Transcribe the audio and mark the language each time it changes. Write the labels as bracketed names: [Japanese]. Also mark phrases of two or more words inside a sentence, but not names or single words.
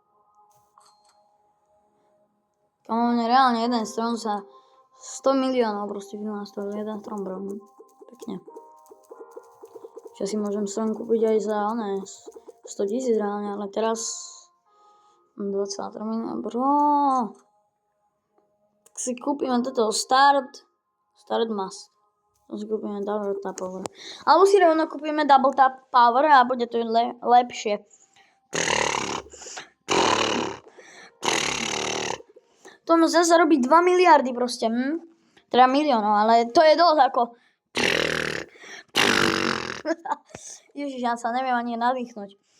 [Slovak] Kámo, mne reálne jeden strom sa 100 miliónov proste vynastal, jeden strom, bro. Pekne. Čo si môžem strom kúpiť aj za 100 000 reálne, ale teraz 23 miliónov, bro. Tak si kúpime toto start must. Kúpime [English] double tap power. [Slovak] Alebo si rovno kúpime [English] double tap power [Slovak] a bude to lepšie. To zase zarobí 2 miliardy proste. Teda miliónov, ale to je dosť ako... Ježiš, ja sa neviem ani nadýchnuť.